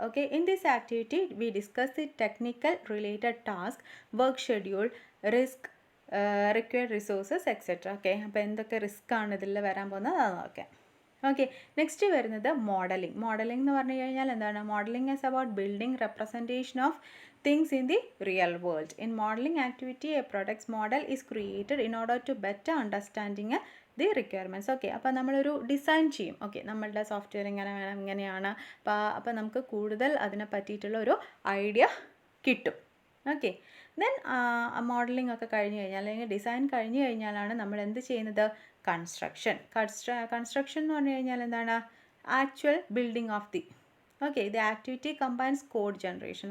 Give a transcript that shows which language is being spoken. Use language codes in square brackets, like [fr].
[en] Okay, in this activity we discuss the technical related task, work schedule, risk, required resources etcetera. [ml] Okay, അപ്പോൾ എന്തൊക്കെ risk ആണ് ഇതിൽ വരാൻ പോകുന്നത് അത് നോക്കാം. ഓക്കെ, നെക്സ്റ്റ് വരുന്നത് മോഡലിംഗ്. മോഡലിംഗ് എന്ന് പറഞ്ഞു കഴിഞ്ഞാൽ എന്താണ്? [en] Modelling is about building representation of things in the real world. In modeling activity, a product's model is created in order to better understanding the requirements. [ml] Okay, അപ്പോൾ നമ്മളൊരു design ചെയ്യും. Okay, നമ്മളുടെ software ഇങ്ങനെ വേണം, ഇങ്ങനെയാണ്. അപ്പോൾ നമുക്ക് കൂടുതൽ അതിനെ പറ്റിയിട്ടുള്ള ഒരു ഐഡിയ കിട്ടും. ഓക്കെ, ദെൻ മോഡലിംഗ് ഒക്കെ കഴിഞ്ഞ് കഴിഞ്ഞാൽ അല്ലെങ്കിൽ ഡിസൈൻ കഴിഞ്ഞ് കഴിഞ്ഞാലാണ് നമ്മൾ എന്ത് ചെയ്യുന്നത്? കൺസ്ട്രക്ഷൻ എന്ന് പറഞ്ഞു കഴിഞ്ഞാൽ എന്താണ്? [en] Actual building of the okay the activity combines code generation.